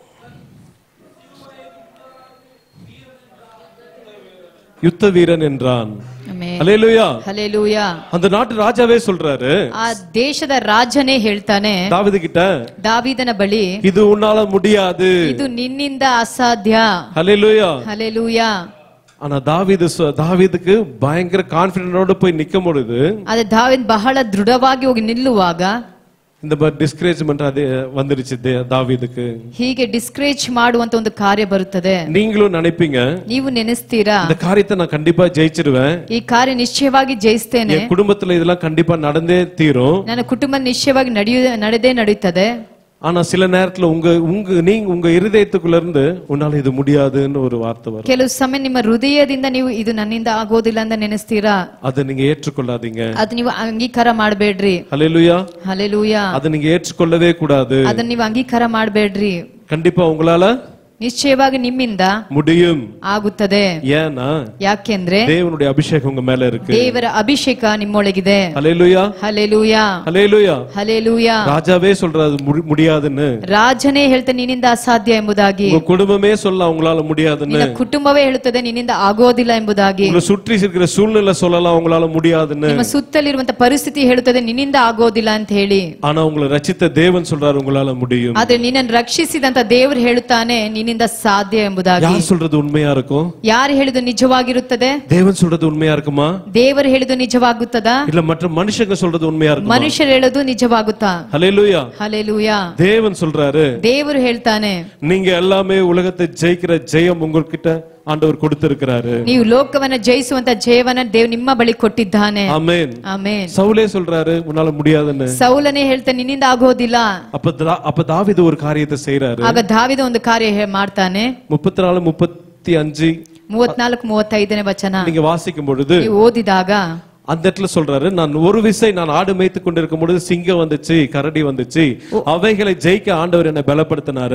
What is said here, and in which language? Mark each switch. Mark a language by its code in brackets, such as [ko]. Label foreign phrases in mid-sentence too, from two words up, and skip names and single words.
[ta] யுத்த வீரன் என்றான். [kn] ಆಮೆನ್. ಆಮೆನ್. [ta] ஹல்லேலூயா. [kn] ಹಲ್ಲೆಲೂಯಾ. [ta] அந்த நாட்டு ராஜாவே சொல்றாரு, [kn] ಆ ದೇಶದ ರಾಜನೇ ಹೇಳ್ತಾನೆ [ta] தாவீது கிட்ட, [kn] ದಾವೀದನ ಬಳಿ, [ta] இது உன்னால முடியாது. [kn] ಇದು ನಿನ್ನಿಂದ ಅಸಾಧ್ಯ. [ta] ஹல்லேலூயா. [kn] ಹಲ್ಲೆಲೂಯಾ. [ta] ஆனா தாவீதுக்கு பயங்கர கான்ஃபிடென்ட்டோட போய் நிக்கும் பொழுது, [kn] ಅದೇ ದಾವೀದ್ ಬಹಳ ದೃಢವಾಗಿ ಹೋಗಿ ನಿಲ್ಲುವಾಗ [ta] இந்த டிஸ்கரேஜ்மெண்ட் அது வந்துருச்சு தாவீதுக்கு. [kn] ಹೀಗೆ ಡಿಸ್ಕರೇಜ್ ಮಾಡುವಂತ ಒಂದು ಕಾರ್ಯ ಬರುತ್ತದೆ. [ta] நீங்களும் நினைப்பீங்க, [kn] ನೀವು ನೆನೆಸ್ತೀರಾ, [ta] இந்த காரியத்தை நான் கண்டிப்பா ஜெயிச்சிருவேன், [kn] ಈ ಕಾರ್ಯ ನಿಶ್ಚಯವಾಗಿ ಜಯಿಸ್ತೇನೆ, [ta] என் குடும்பத்துல இதெல்லாம் கண்டிப்பா நடந்தே தீரும். [kn] ನನ್ನ ಕುಟುಂಬ ನಿಶ್ಚಯವಾಗಿ ನಡೆದೇ ನಡೆಯುತ್ತದೆ. [ta] ஆனா சில நேரத்துல உங்க இருதயத்துக்குள்ள இருந்து உன்னால இது முடியாதுன்னு ஒரு வார்த்தை வரும். [kn] ಕೆಲವು ಸಮಯ ನಿಮ್ಮ ಹೃದಯದಿಂದ ನೀವು ಇದು ನನ್ನಿಂದ ಆಗೋದಿಲ್ಲ ಅಂತ ನೆನೆಸ್ತೀರಾ, [ta] அதை நீங்க ஏற்றுக்கொள்ளாதீங்க. [kn] ಅದು ನೀವು ಅಂಗೀಕಾರ ಮಾಡಬೇಡ್ರಿ. [ta] ஹல்லேலூயா. [kn] ಹಲ್ಲೆಲೂಯಾ. [ta] அதை நீங்க ஏற்றுக்கொள்ளவே கூடாது. [kn] ಅದನ್ನ ನೀವು ಅಂಗೀಕಾರ ಮಾಡಬೇಡ್ರಿ. [ta] கண்டிப்பா உங்களால [kn] ನಿಶ್ಚಯವಾಗಿ ನಿಮ್ಮಿಂದ [ta] முடியும். [kn] ಆಗುತ್ತದೆ. [ta] ஏன்னா [kn] ಯಾಕೆಂದ್ರೆ [ta] தேவனுடைய அபிஷேகம் உங்க மேல இருக்கு. [kn] ದೇವರ ಅಭಿಷೇಕ ನಿಮ್ಮೊಳಗಿದೆ. [ta] ஹல்லேலூயா. [kn] ಹಲ್ಲೆಲೂಯಾ. [ta] ஹல்லேலூயா. [kn] ಹಲ್ಲೆಲೂಯಾ. [ta] ராஜாவே சொல்றாரு முடியாதுன்னு. [kn] ರಾಜನೇ ಹೇಳ್ತಾನೆ ನಿನ್ನಿಂದ ಅಸಾಧ್ಯ ಎಂಬುದಾಗಿ. [ta] உங்க குடும்பமே சொல்ல உங்களால முடியாதுன்னு. [kn] ನಿನ್ನ ಕುಟುಂಬವೇ ಹೇಳುತ್ತದೆ ನಿನ್ನಿಂದ ಆಗೋದಿಲ್ಲ ಎಂಬುದಾಗಿ. [ta] உங்களை சுற்றி இருக்கிற சூழ்நிலை சொல்லலாம் உங்களால முடியாதுன்னு. [kn] ನಿಮ್ಮ ಸುತ್ತಲಿರುವಂತ ಪರಿಸ್ಥಿತಿ ಹೇಳುತ್ತದೆ ನಿನ್ನಿಂದ ಆಗೋದಿಲ್ಲ ಅಂತ ಹೇಳಿ. [ta] ஆனா உங்களை ரட்சித்த தேவன் சொல்றாரு உங்களால முடியும். [kn] ಆದ್ರೆ ನಿನ್ನನ್ನು ರಕ್ಷಿಸಿದಂತ ದೇವರು ಹೇಳುತ್ತಾನೆ ನಿನ್ನಿಂದ ಸಾಧ್ಯ ಎಂಬುದಾಗಿ. [ta] யார் சொல்றது உண்மையா இருக்கும்? [kn] ಯಾರು ಹೇಳಿದು ನಿಜವಾಗಿರುತ್ತದೆ? [ta] தேவன் சொல்றது உண்மையா இருக்குமா? [kn] ದೇವರು ಹೇಳಿದು ನಿಜವಾಗುತ್ತದಾ? [ta] இல்ல மற்ற மனுஷங்க சொல்றது உண்மையா இருக்குமா? [kn] ಮನುಷ್ಯರು ಹೇಳೋದು ನಿಜವಾಗುತ್ತಾ? [ta] ஹல்லேலூயா. [kn] ಹಲ್ಲೆಲೂಯಾ. [ta] தேவன் சொல்றாரு, [kn] ದೇವರು ಹೇಳ್ತಾನೆ [ta] நீங்க எல்லாமே உலகத்தை ஜெயிக்கிற ஜெயம் உங்ககிட்ட ஆண்டவர் கொடுத்திருக்கிறாரு. [kn] ನೀವು ಲೋಕವನ್ನ ಜಯಿಸುವಂತ ಜಯವನ್ನ ದೇವ್ ನಿಮ್ಮ ಬಳಿ ಕೊಟ್ಟಿದ್ದಾನೆ. [ta] ஆமென். [kn] ಆಮೆನ್. [ta] சவுலே சொல்றாரு உன்னால முடியாதுன்னு. [kn] ಸೌಲನೇ ಹೇಳ್ತಾನೆ ನಿನ್ನಿಂದ ಆಗೋದಿಲ್ಲ. [ta] அப்ப தாவீது ஒரு காரியத்தை செய்றாரு. [kn] ಆಗ ದಾವೀದ ಒಂದು ಕಾರ್ಯ ಮಾಡ್ತಾನೆ. [ta] 34 35 [kn] 34-35 ವಚನ [ta] நீங்க வாசிக்கும் பொழுது [kn] ನೀವು ಓದಿದಾಗ [ta] அந்த இடத்துல சொல்றாரு, நான் ஒரு விசை நான் ஆடு மேய்த்து கொண்டிருக்கும் பொழுது சிங்கம் வந்துச்சு, கரடி வந்துச்சு, அவைகளை ஜெயிக்க ஆண்டவர் என்னை பலப்படுத்தினாரு.